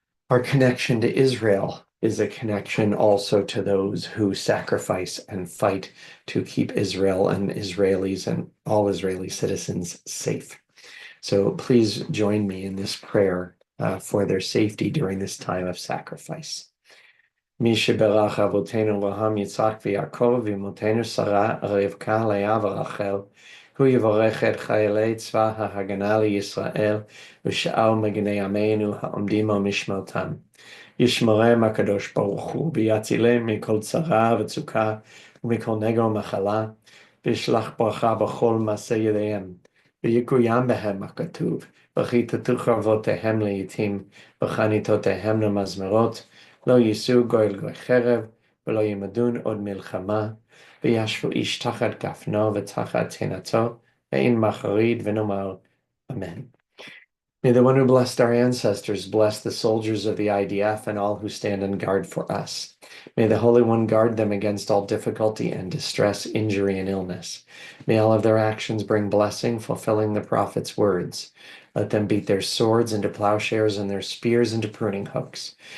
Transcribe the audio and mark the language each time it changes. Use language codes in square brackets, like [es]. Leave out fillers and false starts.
[en] Our connection to Israel is a connection also to those who sacrifice and fight to keep Israel and Israelis and all Israeli citizens safe. So please join me in this prayer for their safety during this time of sacrifice. [he] מי שבירך אבותינו אברהם, יצחק ויעקב, ואמותינו שרה, רבקה, לאה ורחל, הוא יברך את חיילי צבא ההגנה לישראל, ושאר מגני עמנו העומדים על משמרתם. ישמרם הקדוש ברוך הוא, ויצילם מכל צרה וצוקה, ומכל נגע ומחלה, וישלח ברכה בכל מעשה ידיהם. ויקוים בהם הכתוב, וכיתתו חרבותיהם לעתים, וחניתותיהם למזמרות, לא יישאו גוי לגוי חרב, ולא ימדון עוד מלחמה, וישבו איש תחת גפנו ותחת תאנתו, ואין מחריד, ונאמר אמן. [en] May the one who blessed our ancestors bless the soldiers of the IDF and all who stand on guard for us. May the Holy One guard them against all difficulty and distress, injury, and illness. May all of their actions bring blessing, fulfilling the prophet's words. Let them beat their swords into plowshares and their spears into pruning hooks.